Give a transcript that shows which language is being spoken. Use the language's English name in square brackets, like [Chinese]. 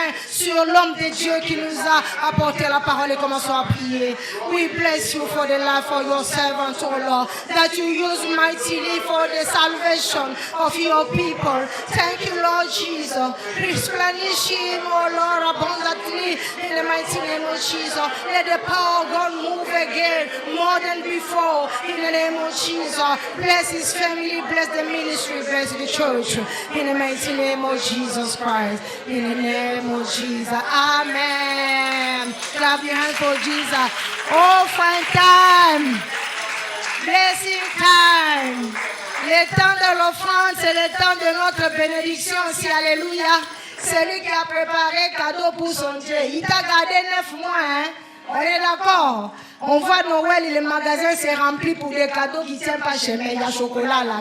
[French] Sur l'homme de Dieu qui nous a apporté la parole et commençons à prier. [English] We bless you for the life of your servant, oh Lord, that you use mightily for the salvation of your people. Thank you, Lord Jesus. Replenish him, oh Lord, abundantly in the mighty name of Jesus. Let the power of God move again more than before in the name of Jesus. Bless his family, bless the ministry, bless the church in the mighty name of Jesus Christ. In the name of Jesus. Amen. Clap your hands for Jesus. Offering time. Blessing time. [French] Le temps de l'offrande, c'est le temps de notre bénédiction aussi. Alléluia. C'est lui qui a préparé cadeau pour son Dieu. Il t'a gardé 9 mois. Hein? On est d'accord? On voit Noël et le magasin s'est rempli pour des cadeaux qui ne tiennent pas chez moi. Il y a chocolat là.